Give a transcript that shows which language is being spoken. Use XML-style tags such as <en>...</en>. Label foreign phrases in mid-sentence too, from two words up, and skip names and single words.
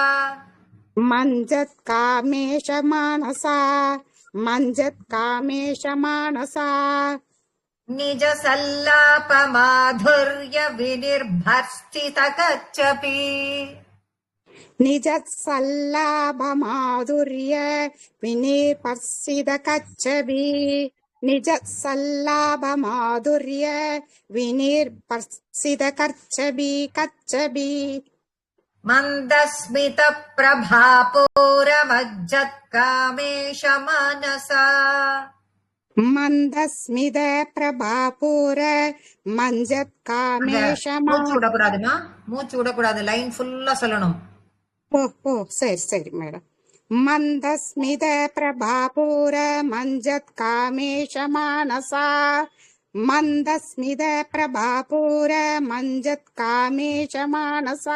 <sa>मज्जत्कामेश मानसा मज्जत्कामेश मानसा निज सल्लाप माधुर्य विनिर्भर्त्सित कच्छपी निज सल्लाप माधुर्य विनिर्भर्त्सित कच्छपी. निज सल्लाभ माधुर्य विनिर्भर्सित कच्छबी मन्दस्मित प्रभापूरमज्जत्कामेश मनसा मन्दस्मित प्रभापूर मञ्जत्</sa> <ta>அந்த</ta> <sa>कामेशमा</sa> <ta>மூச்சு விடக்கூடாதுமா, மூச்சு விடக்கூடாது, லைன் ஃபுல்லா சொல்லணும். ஓ சரி மேடம்.</ta> <sa>मन्दस्मित प्रभापूर मज्जत् कामेश मानसा मन्दस्मित प्रभापूर मज्जत् कामेश मानसा.</sa>